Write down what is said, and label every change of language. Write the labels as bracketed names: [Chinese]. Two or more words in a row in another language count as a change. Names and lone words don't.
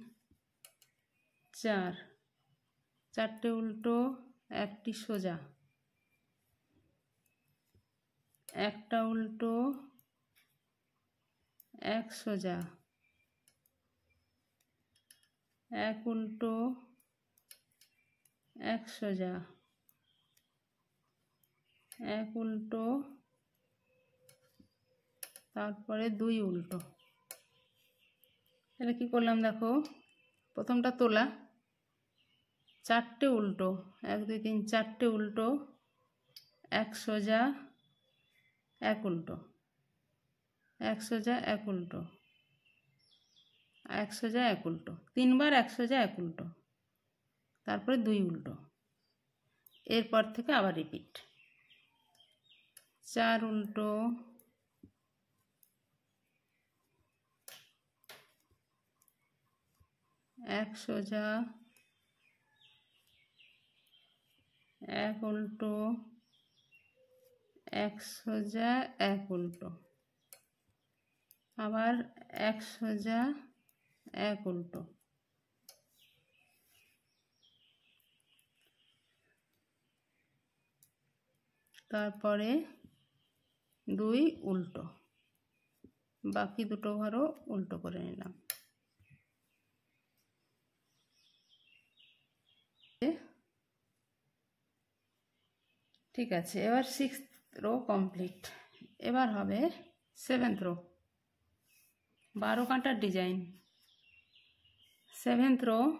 [Bangla] চার চারটে উল্টো একটি সোজা একটা উল্টো এক সোজা এক উল্টো এক সোজা এক উল্টো তারপরে দুই উল্টো তাহলে কি করলাম দেখো প্রথমটা তোলা চারটে উল্টো এক দুই তিন চারটে উল্টো এক সোজা এক উল্টো এক সোজা এক উল্টো এক সোজা এক উল্টো তিনবার এক সোজা এক উল্টো তারপরে দুই উল্টো এরপর থেকে আবার রিপিট চার উল্টো এক সোজা এক উল্টো এক সোজা এক উল্টো আবার এক সোজা এক উল্টো তারপরে দুই উল্টো বাকি দুটো ঘরও উল্টো করে নিলাম [Hindi] ठीक है [Bangla] এবার [English] sixth row complete [Bangla] এবার হবে [English] seventh row [Bangla] 12 কাঁটার ডিজাইন [English] seventh row